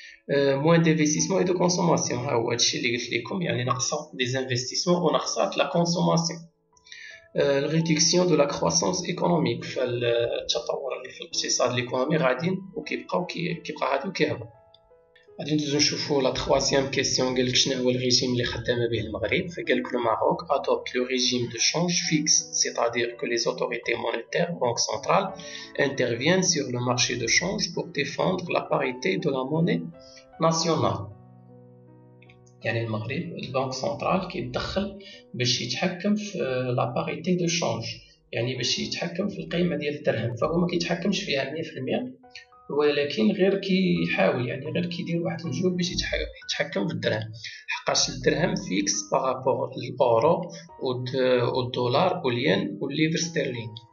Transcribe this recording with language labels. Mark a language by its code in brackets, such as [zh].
[ar] موان دانفستيسمون اي دو كونسوماسيون، ها هو هادشي اللي قلت لكم، يعني ناقصه دي انفستيسمون وناقصات لا كونسوماسيون. الريدكسيون دو لا كرواسونس ايكونوميك، فالتطور اللي في الاقتصاد الايكونومي غاديين كيبقى غادي وكيهبط. غادي ندوزو نشوفو لا تخوازيام كيسيون. قالك شنو هو الريجيم اللي خدامه به المغرب؟ فقالك لو ماروك [fr] adopte le régime de change fixe, c'est-à-dire que les autorités monétaires, banque centrale, interviennent sur le marché de change pour défendre la parité de la monnaie nationale. [ar] يعني المغرب البنك سنترال كيتدخل باش يتحكم في لا باريتي دو شونج، يعني باش يتحكم في القيمه ديال الدرهم. فهو ما كيتحكمش فيها 100%، ولكن غير كيحاول، يعني غير كيدير واحد المجهود باش يتحكم في الدرهم، حقاش الدرهم فيكس بارابور للاورو والدولار والين والليفر ستيرلين.